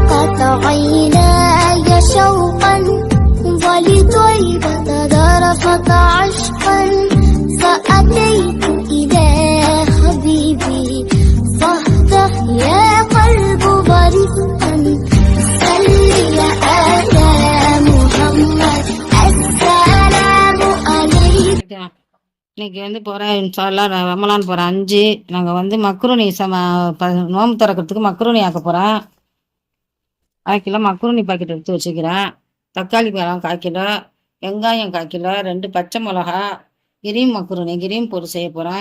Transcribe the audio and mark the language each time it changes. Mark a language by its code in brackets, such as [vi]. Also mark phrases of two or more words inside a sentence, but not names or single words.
[ar] عيناي شوقا ولطيبة ذرفت عشقا فأتيت إلى حبيبي فاهدأ يا قلب بريئا صل على محمد السلام عليك. [ta] இன்னைக்கு போகிறேன் [ar] إن شاء الله [ta] ரமலான் போகிறேன் 5. நாங்கள் மக்ருனி நோம்பு திறக்கிறதுக்கு மக்ருனி ஆக்க போகிறேன். 1/2 கிலோ மக்ருனி பாக்கெட் எடுத்து வச்சுக்கிறேன். தக்காளி பழம் 1/4 கிலோ, வெங்காயம் 1/4 கிலோ, 2 பச்சை மிளகா, கிரீம் மக்ருனி கிரீம் போட்டு செய்ய போகிறேன்.